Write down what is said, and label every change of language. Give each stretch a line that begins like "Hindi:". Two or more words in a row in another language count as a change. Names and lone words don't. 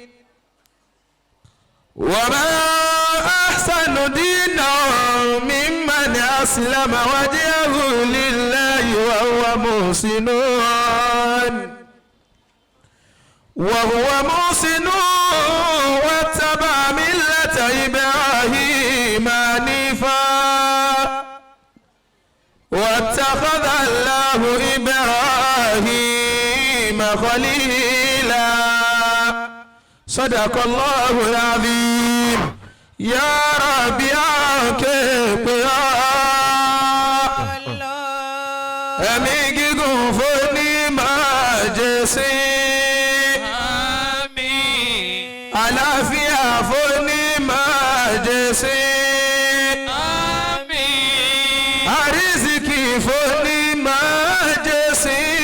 Arabic: وما أحسن دينا ممن أسلم وجهه لله وهو محسن واتبع ملة إبراهيم حنيفا واتخذ الله إبراهيم خليلا. صدق الله العظيم. يا رب أكبر
Yoruba: ẹ̀mí gígùn fún ní májèsí. Àmín. Àlàáfíà fún ní májèsí. Àmín. Àrísìkì fún ní májèsí.